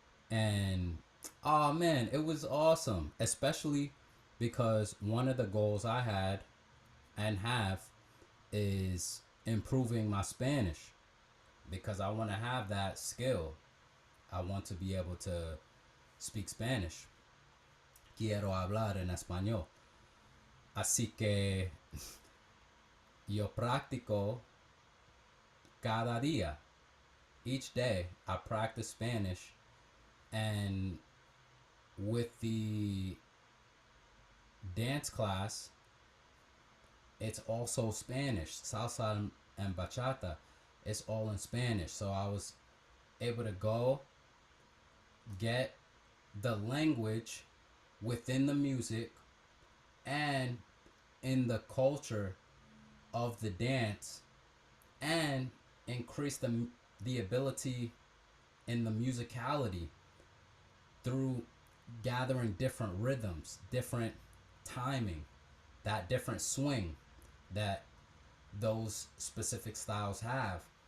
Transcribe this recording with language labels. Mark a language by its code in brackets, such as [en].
[en] And oh man, it was awesome, especially because one of the goals I had and have is improving my Spanish, because I want to have that skill. I want to be able to speak Spanish. [es] Quiero hablar en español. Así que yo practico cada día. [en] Each day I practice Spanish, and with the dance class, it's also Spanish. Salsa and bachata, it's all in Spanish. So I was able to go get the language within the music and in the culture of the dance, and increase the ability in the musicality through gathering different rhythms, different timing, that different swing that those specific styles have.